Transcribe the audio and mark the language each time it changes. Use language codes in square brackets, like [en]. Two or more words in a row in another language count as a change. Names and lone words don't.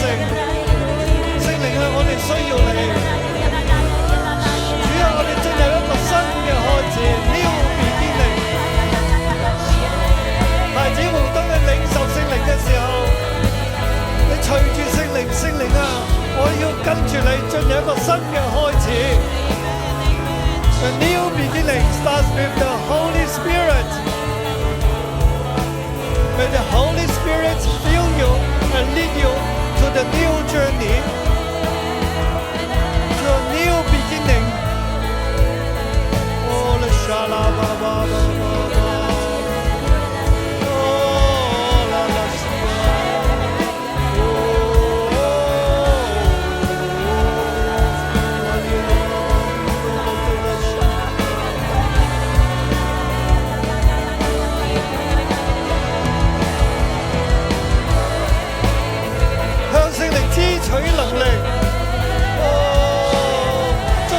[yue] 聖靈啊，我哋需要你。主啊，我哋進入一個新嘅開始 ， [en] New beginning。 [yue] 孩子們，當你領受聖靈嘅時候，你隨住聖靈，聖靈啊，我要跟住你進入一個新嘅開始。 [en] The new beginning starts with the Holy Spirit. May the Holy Spirit fill you and lead you to the new journey, to a new beginning. Oh, la shala ba ba ba ba ba. Oh, la la shala. [yue] Oh,向聖靈支取能力，進